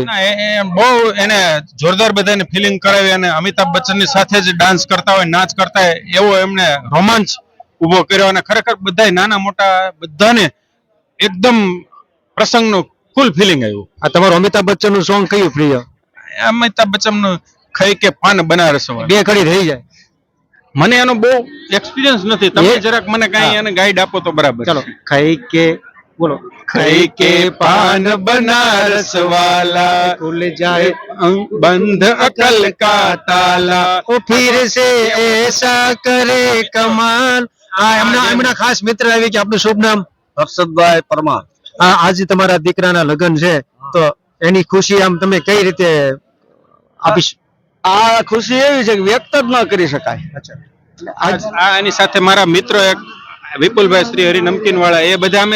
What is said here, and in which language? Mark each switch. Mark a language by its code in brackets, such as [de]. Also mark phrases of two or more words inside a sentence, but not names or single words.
[gu] બહુ એને જોરદાર બધાને ફિલિંગ કરાવી અને અમિતાભ બચ્ચનની સાથે જ ડાન્સ કરતા હોય, નાચ કરતા હોય એવો એમને રોમાંચ ઉભો કર્યો અને ખરેખર બધા નાના મોટા બધાને એકદમ પ્રસંગનું ફૂલ ફિલિંગ આવ્યું. આ તમારું અમિતાભ બચ્ચન નું સોંગ કયું પ્રિય? અમિતાભ બચ્ચન નું ખઈ કે પાન બનારસ બે કડી થઈ જાય. મને એનો બહુ એક્સપિરિયન્સ નથી. તમે જરાક મને કઈ એને ગાઈડ આપો તો બરાબર. ચલો. ખઈ કે બોલો. [hi] खई के पान बनारस वाला खुल जाए बंद अकल का ताला ओ फिर से ऐसा करे कमाल. [gu] એમના ખાસ મિત્ર આવી કે આપનું શુભ નામ? હર્ષદભાઈ પરમાર. આજે તમારા દીકરાના લગ્ન છે તો એની ખુશી આમ તમે કઈ રીતે આપીશ? આ ખુશી એવી છે કે વ્યક્ત જ ન કરી શકાય. એની સાથે મારા મિત્રો એક વિપુલભાઈ શ્રી હરિ નમકીન વાળા એ બધા અમે